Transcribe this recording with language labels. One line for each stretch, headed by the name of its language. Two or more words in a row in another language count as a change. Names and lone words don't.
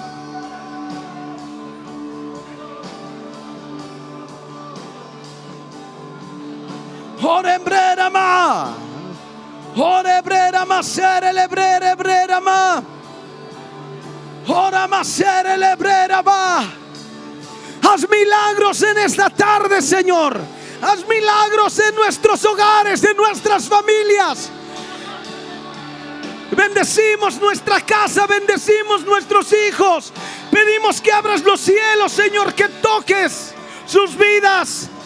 Spanish: Orembrera ma. Orebrera masere lebrera brera ma. Ora masere lebrera ba. Haz milagros en esta tarde, Señor. Haz milagros en nuestros hogares, en nuestras familias. Bendecimos nuestra casa, bendecimos nuestros hijos. Pedimos que abras los cielos, Señor, que toques sus vidas.